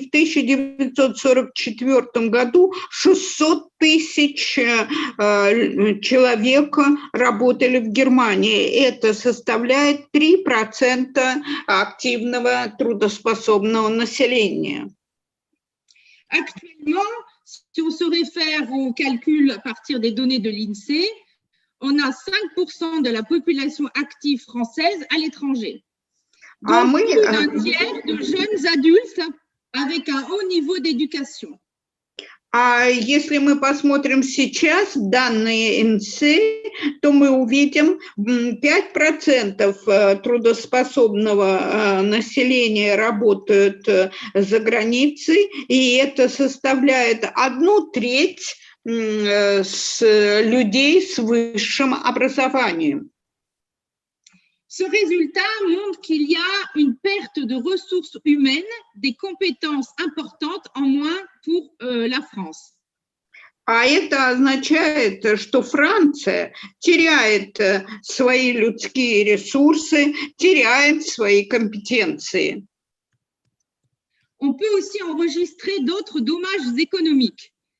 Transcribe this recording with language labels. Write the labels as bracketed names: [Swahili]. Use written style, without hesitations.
[Russian] В 1944 году 600 тысяч человек работали в Германии. Это составляет 3% активного трудоспособного населения. [French] Actuellement, si on se réfère au calcul à partir des données de l'INSEE, on a 5% de la population active française à l'étranger. Donc, plus d'un tiers de jeunes adultes avec un haut niveau d'éducation. [Russian] А если мы посмотрим сейчас данные ИНСЕЕ, то мы увидим 5% трудоспособного населения работают за границей, и это составляет 1/3 людей с высшим образованием. [French] Ce résultat montre qu'il y a une perte de ressources humaines, des compétences importantes en moins pour la France. [Russian] А это означает, что Франция теряет свои людские ресурсы, теряет свои компетенции. [French] On peut aussi enregistrer d'autres dommages économiques.